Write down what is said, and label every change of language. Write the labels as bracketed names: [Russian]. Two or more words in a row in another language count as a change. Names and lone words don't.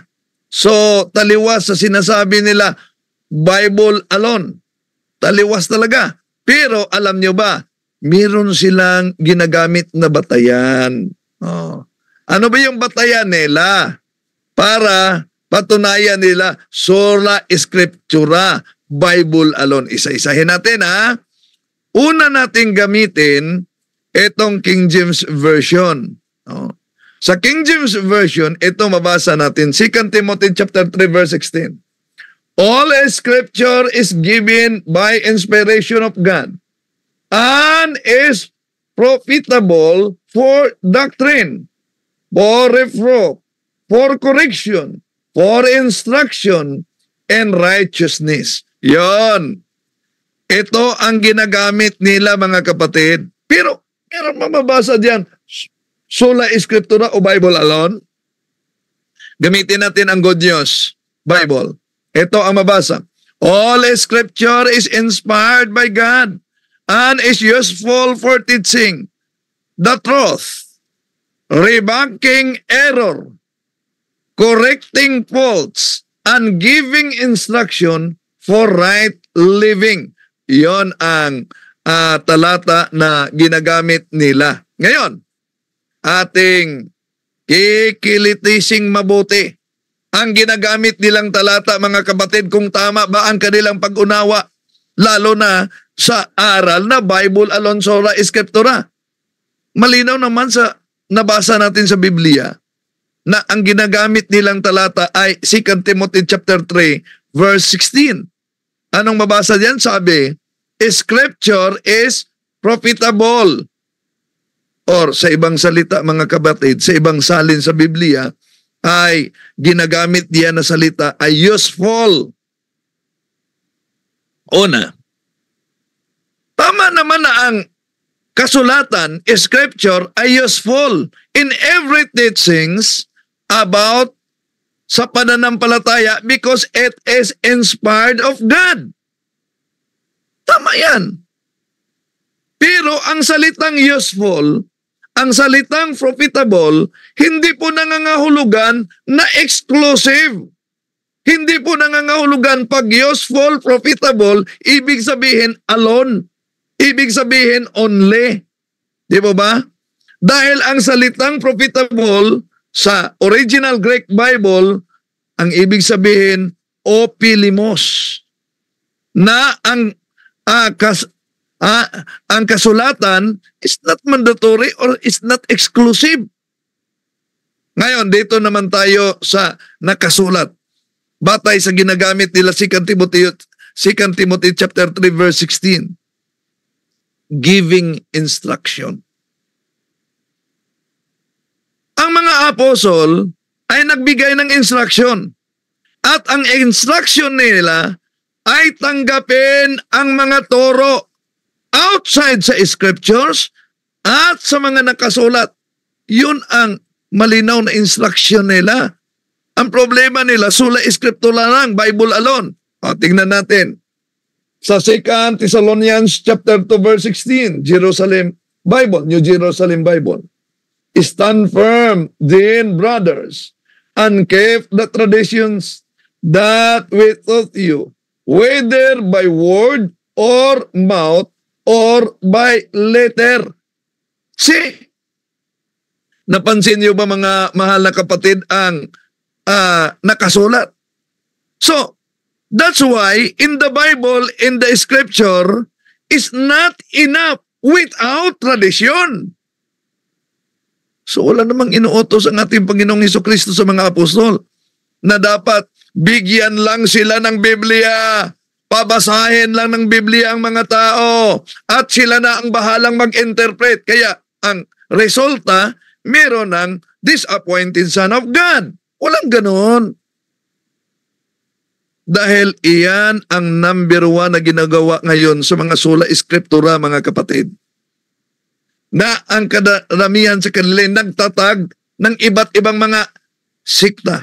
[Filipino] So, taliwas sa sinasabi nila, [English] Bible alone. [Filipino] Taliwas talaga. Pero alam nyo ba, meron silang ginagamit na batayan. Ano ba yung batayan nila? Para patunayan nila, [Latin] sola scriptura, [English] Bible alone. [Filipino] Isa-isahin natin ha. Una nating gamitin itong King James Version. Sa King James Version, ito mabasa natin, 2 Timothy chapter 3 verse 16. [English] All scripture is given by inspiration of God and is profitable for doctrine, for reproof, for correction, for instruction, and righteousness. [Filipino] Yon. Ito ang ginagamit nila mga kapatid. Pero mababasa diyan, [Latin] sola scriptura [Filipino] o [English] Bible alone. [Filipino] Gamitin natin ang Good News Bible. Ito ang mabasa. [English] All scripture is inspired by God and is useful for teaching the truth, rebuking error, correcting faults, and giving instruction for right living. [Filipino] Iyon ang talata na ginagamit nila. Ngayon, ating kikilitising mabuti ang ginagamit nilang talata, mga kapatid, kung tama ba ang kanilang pag-unawa, lalo na sa aral na [English] Bible alone [Latin] sola scriptura. [Filipino] Malinaw naman sa nabasa natin sa Biblia na ang ginagamit nilang talata ay 2 Timothy chapter 3 verse 16. Anong mabasa diyan? [English] Sabi, Scripture is profitable. [Filipino] Or sa ibang salita mga kapatid, sa ibang salin sa Biblia, ay ginagamit diyan na salita ay useful. Una, tama naman na ang kasulatan, [English] scripture, ay useful in every teachings about [Filipino] sa pananampalataya [English] because it is inspired of God. [Filipino] Tama yan. Pero ang salitang useful, ang salitang profitable, hindi po nangangahulugan na exclusive. Hindi po nangangahulugan pag useful, profitable, ibig sabihin alone. Ibig sabihin only. Di ba? Dahil ang salitang profitable sa [English] original Greek Bible, [Filipino] ang ibig sabihin opilimos. Na ang kasulatan [English] is not mandatory or is not exclusive. [Filipino] Ngayon, dito naman tayo sa nakasulat. Batay sa ginagamit nila 2 Timothy chapter 3 verse 16. [English] Giving instruction. [Filipino] Ang mga apostol ay nagbigay ng instruction. At ang instruction nila ay tanggapin ang mga turo outside sa scriptures at sa mga nakasulat. Yun ang malinaw na instruction nila. Ang problema nila, [Latin] sola scriptura lang, [English] Bible alone. [Filipino] Tingnan natin. Sa 2 Thessalonians chapter 2 verse 16, Jerusalem Bible, New Jerusalem Bible. [English] Stand firm, then brothers, and keep the traditions that we taught you, whether by word or mouth or by letter. See? [Filipino] Napansin niyo ba mga mahal na kapatid ang nakasulat. [English] So, that's why in the Bible, in the scripture, is not enough without tradition. [Filipino] So wala namang inuutos ang ating Panginoong Hesukristo sa mga apostol na dapat bigyan lang sila ng Biblia, pabasahin lang ng Biblia ang mga tao, at sila na ang bahalang mag-interpret. Kaya ang resulta, meron ng [English] disappointed son of God. [Filipino] Walang ganon. Dahil iyan ang number 1 na ginagawa ngayon sa mga [Latin] sola eskriptura, [Filipino] mga kapatid. Na ang karamihan sa kanila nagtatag ng iba't ibang mga sikta.